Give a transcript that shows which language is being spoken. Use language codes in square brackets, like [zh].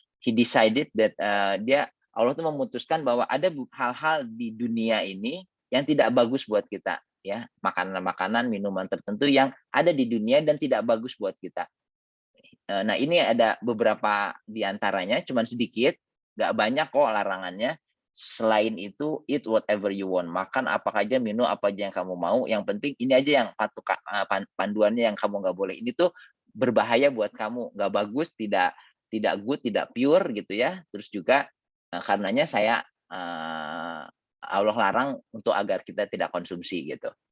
[en] He decided that [id] Allah tuh memutuskan bahwa ada hal-hal di dunia ini yang tidak bagus buat kita ya, makanan-makanan, minuman tertentu yang ada di dunia dan tidak bagus buat kita. Nah, ini ada beberapa di antaranya, cuman sedikit, nggak banyak kok larangannya. Selain itu, [en] eat whatever you want. [id] Makan apa aja, minum apa aja yang kamu mau. Yang penting ini aja yang panduannya yang kamu nggak boleh. Ini tuh berbahaya buat kamu, nggak bagus, tidak good, tidak pure gitu ya. Terus juga karenanya saya Allah larang untuk agar kita tidak konsumsi gitu.